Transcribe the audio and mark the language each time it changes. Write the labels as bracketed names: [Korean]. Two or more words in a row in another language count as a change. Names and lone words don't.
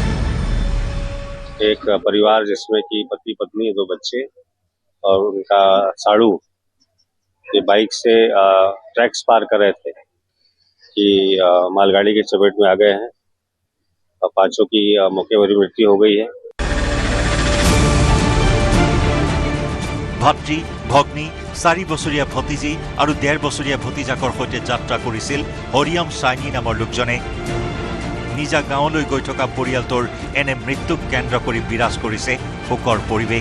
[Hindi] एक परिवार जिसमें कि पति पत्नी 2 बच्चे और उनका साड़ू ये बाइक से ट्रैक्स पार कर रहे थे कि मालगाड़ी की चपेट में आ गए हैं और 5 की मौके पर मृत्यु हो गई है। [Assamese] ভাতৃ, ভগ্নী, 4 বছৰীয়া ভতিজী আৰু 1.5 বছৰীয়া ভতিজাকৰ সৈতে যাত্ৰা কৰিছিল হৰিয়াম চাইনী নামৰ লোকজনে। নিজা গাঁৱলৈ গৈ থকা পৰিয়ালটোৰ এনে মৃত্যুক কেন্দ্ৰ কৰি বিৰাজ কৰিছে শোকৰ পৰিৱেশ।